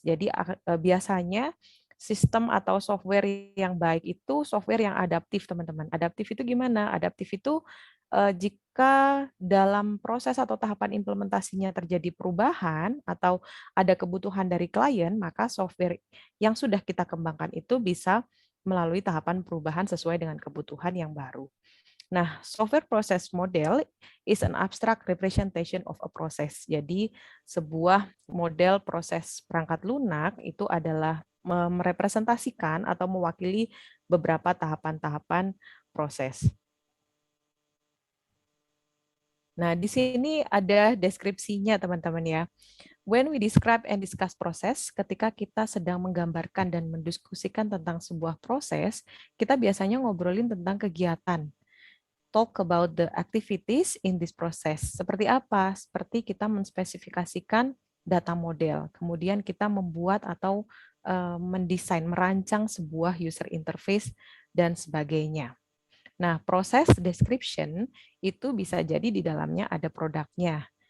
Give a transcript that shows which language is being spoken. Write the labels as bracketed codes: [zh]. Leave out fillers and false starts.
[id] Jadi biasanya sistem atau software yang baik itu software yang adaptif, teman-teman. Adaptif itu gimana? Adaptif itu jika dalam proses atau tahapan implementasinya terjadi perubahan atau ada kebutuhan dari klien, maka software yang sudah kita kembangkan itu bisa melalui tahapan perubahan sesuai dengan kebutuhan yang baru. [en] Nah, software process model is an abstract representation of a process. [id] Jadi, sebuah model proses perangkat lunak itu adalah merepresentasikan atau mewakili beberapa tahapan-tahapan proses. Nah, di sini ada deskripsinya, teman-teman ya. [en] When we describe and discuss process, [id] ketika kita sedang menggambarkan dan mendiskusikan tentang sebuah proses, kita biasanya ngobrolin tentang kegiatan. [en] Talk about the activities in this process. [id] Seperti apa? Seperti kita menspesifikasikan data model, kemudian kita membuat atau mendesain, merancang sebuah user interface dan sebagainya. Nah, proses description itu bisa jadi di dalamnya ada produknya.